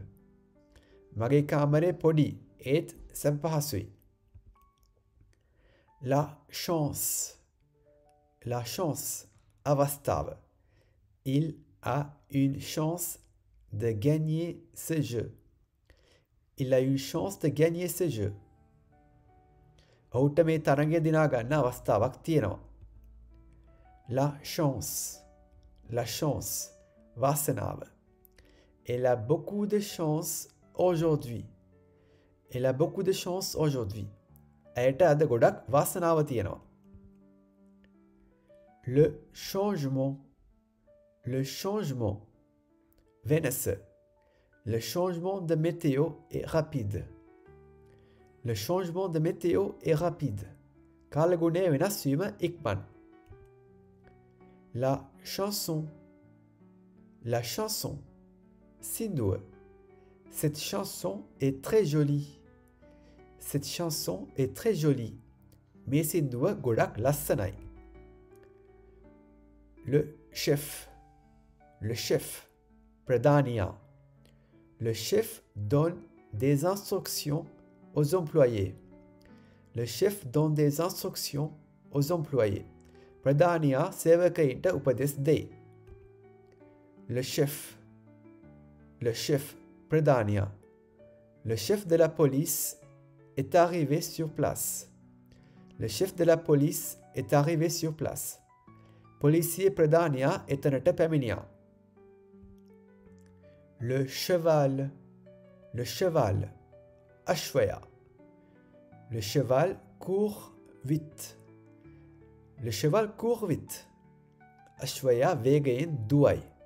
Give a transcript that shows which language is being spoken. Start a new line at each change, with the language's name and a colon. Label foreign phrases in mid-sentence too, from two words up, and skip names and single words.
Sinhala: මගේ කාමරේ පොඩි et සැප පහසුයි.
French: La chance. La chance.
Sinhala: Avastava.
French: Il a une chance de gagner ce jeu. Il a une chance de gagner ce jeu.
Sinhala: ඔහුට මේ තරඟය දිනා ගන්න අවස්ථාවක් තියෙනවා.
French: La chance. La chance.
Sinhala: Vasanava.
French: Elle a beaucoup de chance aujourd'hui. Elle a beaucoup de chance aujourd'hui.
Sinhala: ඇයට අද ගොඩක් වාසනාව තියෙනවා.
French: Le changement. Le changement. Venese. Le changement de météo est rapide. Le changement de météo est rapide.
Sinhala: කාලගුණය වෙනස් වීම ඉක්මන්.
French: La chanson. La chanson. Sindua. Cette chanson est très jolie. Cette chanson est très jolie.
Sinhala: මේ සින්දුව ගොඩක් ලස්සනයි.
French: Le chef. Le chef.
Sinhala: Pradania.
French: Le chef donne des instructions aux employés. Le chef donne des instructions aux employés.
Sinhala: ප්‍රධානියා සේවකයින්ට උපදෙස් දෙයි.
French: Le chef
Sinhala: ප්‍රධානියා.
French: Le chef de la police est arrivé sur place. Le chef de la police est arrivé sur place.
Sinhala: Policier ප්‍රධානියා එතනට පැමිණියා.
French: Le cheval. Ashwaya. Le cheval court vite. Le cheval court vite.
Sinhala: අශ්වයා වේගයෙන් දුවයි.